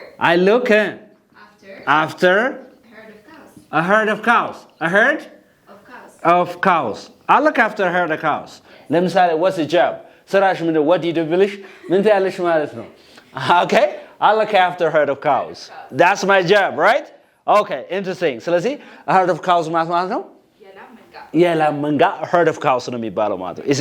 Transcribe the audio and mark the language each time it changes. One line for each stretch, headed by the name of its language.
English: I look after a herd of cows. A herd of cows. I look after a herd of cows.
Amharic: ለምሳሌ
English: what's the job?
Amharic: ስራሽ ምንድን ነው?
English: What do you do
Amharic: ብልሽ ምን ትያለሽ ማለት ነው?
English: Okay, I look after a herd of cows. That's my job, right? Okay, interesting. ስለዚህ a herd of cows
Amharic: ማለት ነው? የላም መንጋ
English: a herd of cows
Amharic: ነው የሚባለው ማለት ነው.